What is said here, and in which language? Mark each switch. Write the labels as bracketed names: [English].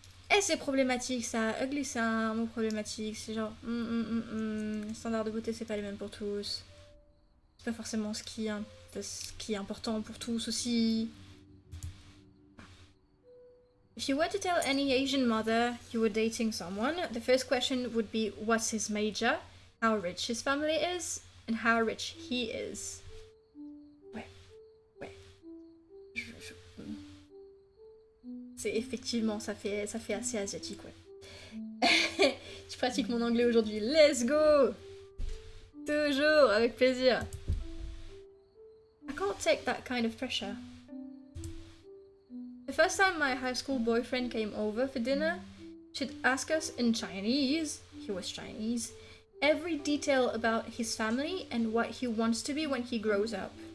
[French] Eh, c'est problématique ça. Ugly, c'est un mot problématique. C'est genre, les standards de beauté, c'est pas les mêmes pour tous. C'est pas forcément ce qui est important pour tous aussi. [English] If you were to tell any Asian mother you were dating someone, the first question would be what's his major, how rich his family is, and how rich he is. [French] Ouais. C'est effectivement, ça fait assez asiatique, ouais. Je pratique mon anglais aujourd'hui. [English] Let's go! [French] Toujours, avec plaisir. [English] I can't take that kind of pressure. The first time my high school boyfriend came over for dinner, she'd ask us in Chinese, he was Chinese, every detail about his family and what he wants to be when he grows up.